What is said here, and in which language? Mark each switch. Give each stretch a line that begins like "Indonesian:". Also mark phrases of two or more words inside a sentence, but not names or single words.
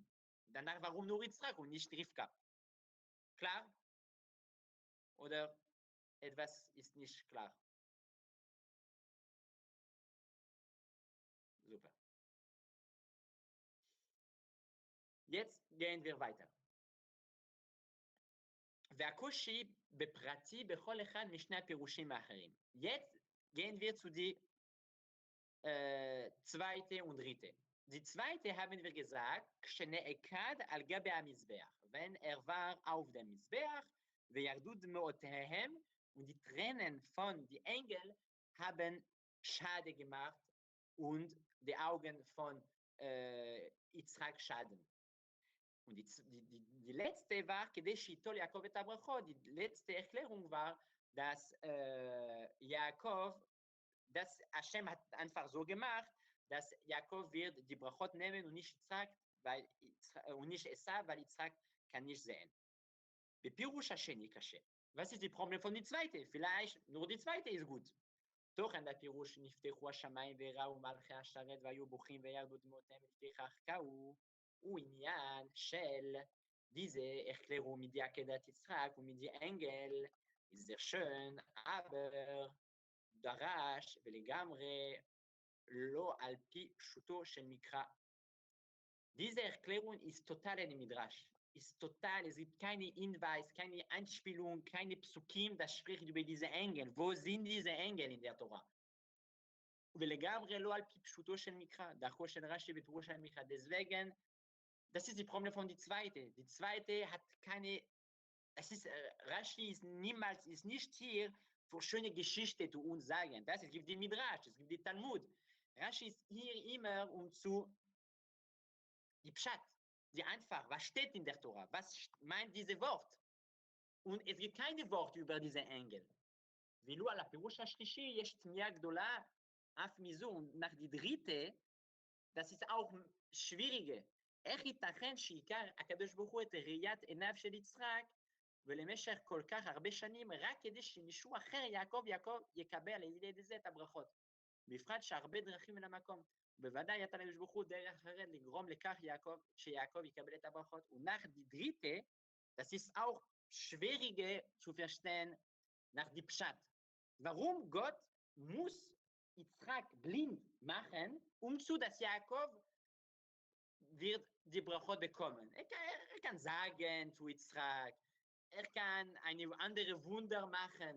German: Danach, warum nur Izchak und nicht Rivka? Klar? Oder etwas ist nicht klar? Super. Jetzt gehen wir weiter.
Hebrew: והקושי בפרטי בכל אחד משני הפירושים האחרים.
German: Jetzt gehen wir zu die zweite und dritte. Die zweite haben wir gesagt,
Hebrew: כשנעקד על גבי המזבח,
German: wenn war auf dem Mizbeach,
Hebrew: וירדו דמעותיהם,
German: und die Tränen von den Engeln haben Schade gemacht und die Augen von Izchak Schaden. Und die letzte war,
Hebrew: כדי שייטול יעקב את הברכות,
German: die letzte Erklärung war, dass dass Hashem hat einfach so gemacht, dass Jakob wird die Brachot nehmen und nicht Izchak, und nicht Esav, weil Izchak kann nicht sehen.
Hebrew: בפירוש השני קשה,
German: Was ist das Problem von der zweiten? Vielleicht nur die zweite ist gut.
Hebrew: תוכן בפירוש נפתחו השמיים וראו מלכי השרת והיו בוכים וירדו דמעותיהם לפיכך קהו, הוא עניין של
German: diese Erklärung mit der Akedat Izchak und mit der Engel ist sehr schön,
Hebrew: aber דרש ולגמרי לא על פי פשוטו של מקרא.
German: Diese Erklärung ist total in Midrash. Ist total, es gibt keine Hinweis, keine Anspielung, keine Psukim, das spricht über diese Engel. Wo sind diese Engel in der Torah?
Hebrew: ולגמרי לא על פי פשוטו של מקרא, דרכו של רש"י בפירוש המקרא.
German: Deswegen, das ist die Problem von der zweite. Die zweite hat keine, Rashi ist niemals, ist nicht hier für schöne Geschichte zu uns sagen. Das, es gibt die Midrash, es gibt die Talmud. Rashi ist hier immer die Pshat. Die einfach, was steht in der Tora? Was meint dieses Wort? Und es gibt keine Worte über diese Engel.
Hebrew: ואילו על הפירוש השלישי יש תמיהה גדולה אף מזו,
German: nach die dritte, das ist auch schwierige.
Hebrew: איך ייתכן שעיקר הקדוש ברוך הוא את ראיית עיניו של יצחק ולמשך כל כך הרבה שנים רק כדי שמישהו אחר יעקב יקבל על ידי זה את הברכות. בפרט שהרבה דרכים למקום. בוודאי יתה לקדוש ברוך הוא דרך אחרת לגרום לכך שיעקב יקבל את הברכות.
German: ונח die dritte, das ist auch schwierige zu verstehen nach die Pshat. Warum Gott muss Izchak blind machen, dass Jakob wird die Brachot bekommen. Er kann sagen zu Izchak, er kann eine andere Wunder machen.